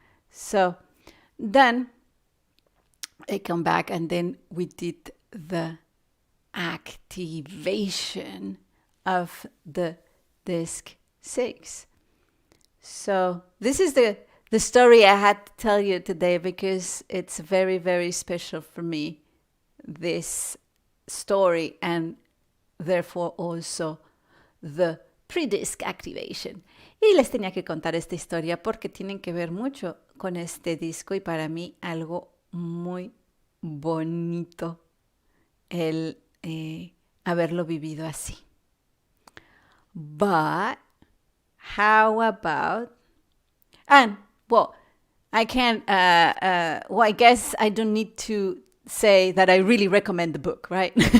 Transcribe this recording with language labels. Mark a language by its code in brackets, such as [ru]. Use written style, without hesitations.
[en] So then I come back and then we did the activation of the disc 6. So this is the story I had to tell you today because it's very, very special for me, this story, and therefore also the pre-disc activation. [es] Y les tenía que contar esta historia porque tienen que ver mucho con este disco y para mí algo muy bonito el haberlo vivido así. [en] But how about, and well, I can't, well, I guess I don't need to say that I really recommend the book, right?